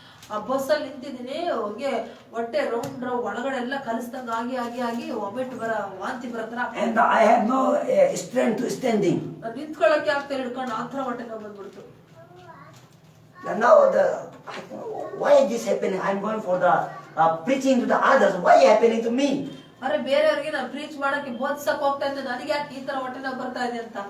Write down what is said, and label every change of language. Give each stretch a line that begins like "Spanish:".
Kannada: ಆ ಬಸ್ ಅಲ್ಲಿ ನಿಂತಿದ್ದೀನಿ, ಹೋಗಿ ಹೊಟ್ಟೆ ರೌಂಡ್ ಒಳಗಡೆ ಎಲ್ಲ ಕಲಿಸ್ದಂಗ ಆಗಿ ವಾಮಿಟ್ ವಾಂತಿ ಬರತ್ರ.
English: And I have no strength to standing.
Kannada: ನಾನು ನಿಂತ್ಕೊಳ್ಳಕ್ಕೆ ಆಗ್ತಾ ಹಿಡ್ಕೊಂಡು ಆ ಥರ ಹೊಟ್ಟೆ ನೋವು ಬಂದ್ಬಿಡ್ತು.
English: And now why is this happening? I'm going for the preaching to the others. Why is happening to me?
Kannada: ಅರೆ ಬೇರೆಯವ್ರಿಗೆ ನಾನು ಪ್ರೀಚ್ ಮಾಡಕ್ಕೆ ಬೋಧಿಸಕ್ ಹೋಗ್ತಾ ಇದ್ದೆ, ನನಗೆ ಯಾಕೆ ಈ ತರ ಹೊಟ್ಟೆ ನೋವು ಬರ್ತಾ ಇದೆ ಅಂತ.